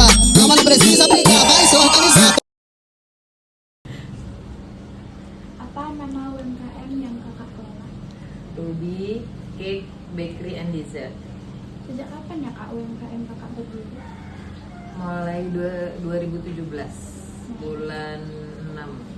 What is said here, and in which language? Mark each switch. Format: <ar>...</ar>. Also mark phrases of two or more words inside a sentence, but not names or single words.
<pt>Calma, não precisa brincar, vai se organizar.</pt> <id>Apa nama UMKM yang kakak kelola? Ruby Cake Bakery and Dessert. Sejak kapan ya kak UMKM kakak berdiri? Mulai 2017 bulan 6.</id>